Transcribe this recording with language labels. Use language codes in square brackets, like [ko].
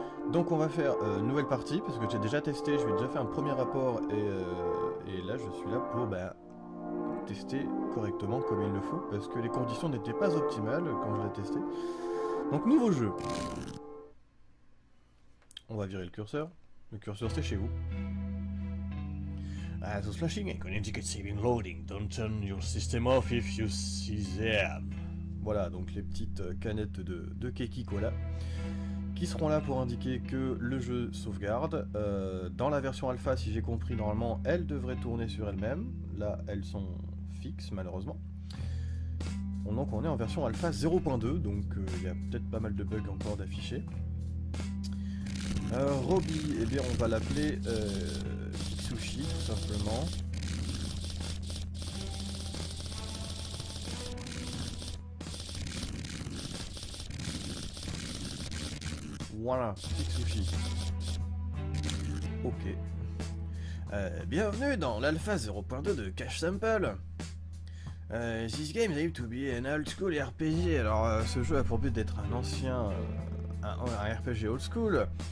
[fr] Donc on va faire nouvelle partie parce que j'ai déjà testé, je lui ai déjà fait un premier rapport et là je suis là pour tester correctement comme il le faut parce que les conditions n'étaient pas optimales quand je l'ai testé. Donc nouveau jeu. On va virer le curseur. Le curseur c'est chez vous. [en] Those flashing and indicate saving loading. Don't turn your system off if you see them. [fr] Voilà, donc les petites canettes de Keki Cola qui seront là pour indiquer que le jeu sauvegarde. Dans la version alpha, si j'ai compris, normalement, elles devraient tourner sur elles-mêmes. Là, elles sont fixes, malheureusement. Donc on est en version alpha 0.2, donc il y a peut-être pas mal de bugs encore d'afficher. Robbie, eh bien on va l'appeler Sushi tout simplement. Voilà, Sushi. Ok. Bienvenue dans l'alpha 0.2 de Cache Sample. [en] This game is to be an old school RPG. [fr] Alors ce jeu a pour but d'être un ancien un RPG old school.